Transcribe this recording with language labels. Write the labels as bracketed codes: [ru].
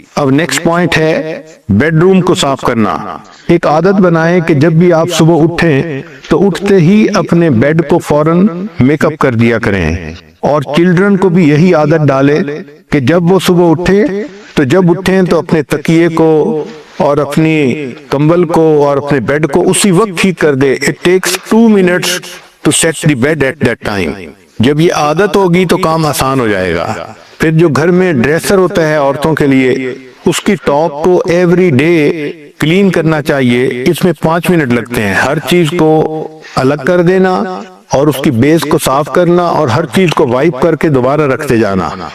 [ur] اب next point ہے bed room کو صاف کرنا. ایک عادت بنائیں کہ جب بھی آپ صبح اٹھیں تو اٹھتے ہی اپنے بیڈ کو فوراً میک اپ کر دیا کریں اور چلڈرن کو بھی یہی عادت ڈالیں کہ جب وہ صبح اٹھیں تو اپنے تکیے کو اور اپنی کمبل کو اور اپنے بیڈ کو اسی وقت ٹھیک کر دے. [en] It takes 2 minutes to set the bed at that time. [ur] جب یہ عادت ہوگی تو کام آسان ہو جائے گا. پھر جو گھر میں ڈریسر ہوتا ہے عورتوں کے لیے اس کی ٹاپ کو [en] every day [ur] کلین کرنا چاہیے. اس میں 5 منٹ لگتے ہیں. ہر چیز کو الگ کر دینا اور اس کی بیس کو صاف کرنا اور ہر چیز کو وائپ کر کے دوبارہ رکھتے جانا.